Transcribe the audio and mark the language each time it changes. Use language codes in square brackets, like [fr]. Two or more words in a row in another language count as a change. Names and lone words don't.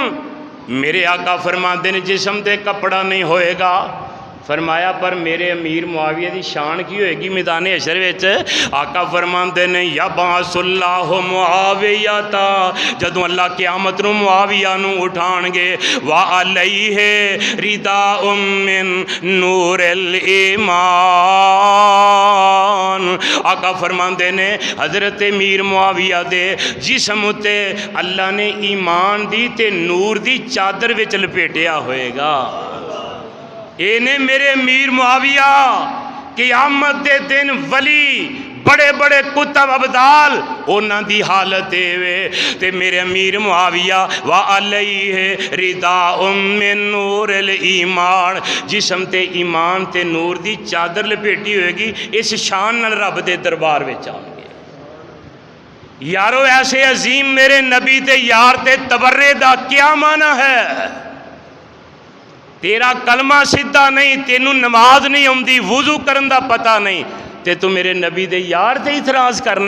[pa] میرے آقا فرماتے نے جسم تے کپڑا نہیں ہووے گا. فرمایا پر میرے امیر معاویہ کی شان کی ہووے گی میدان حشر وچ. آقا فرماتے نے [ar] يبعث الله معاوية, [pa] جدوں اللہ قیامت نوں معاویہ نوں اٹھانگے [ar] وعليه رداء من نور الإيمان. [pa] آقا فرماتے نے حضرت میر معاویہ دے جسم اتے اللہ نے ایمان دی تے نور دی چادر وچ لپیٹیا ہووے گا. انہیں میرے میر معاویہ قیامت دے دن ولی بڑے بڑے قطب ابدال انہاں دی حالت وے تے میرے امیر معاویہ [ar] وعليه رداء من نور الإيمان, [pa] جسم تے ایمان تے نور دی چادر لپیٹی ہووے گی. اس شان نال رب دے دربار وچ آؤنگے۔ یارو ایسے عظیم میرے نبی تے یار تے تبرے دا کیا معنیٰ ہے? تیرا کلمہ سیدھا نہیں، تینوں نماز نہیں آؤندی، وضو کرن دا پتا نہیں، تے تو میرے نبی دے یار تے اعتراض کرنا.